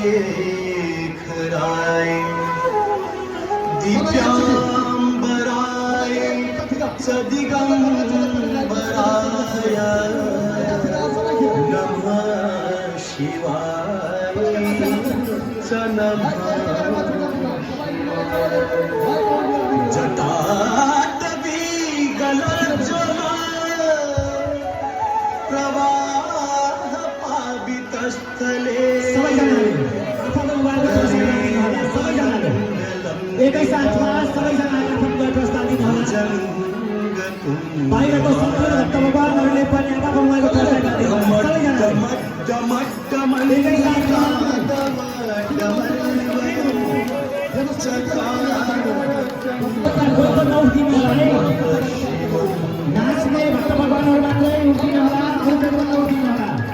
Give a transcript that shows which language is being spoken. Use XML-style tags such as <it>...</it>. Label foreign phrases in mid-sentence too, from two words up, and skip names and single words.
<sa>खराय दिव्यांबराय सदिगंबराय नमः शिवाय नमः जटाटवी गलज्ज्वल प्रवाह पावितस्थले</sa> <ne>एकैसाथमा सबैजना आफ्नो प्रस्ताव दिनुहोला। बाहिरको सबै भक्तभगवानहरूले पनि आमा बाबुको चर्चा गर्दैछन्। सबैजना एकैसाथमा नाच्ने भक्तभगवानहरू मात्रै उठिनुहोला, अरू पनि उठिनुहोला।</ne>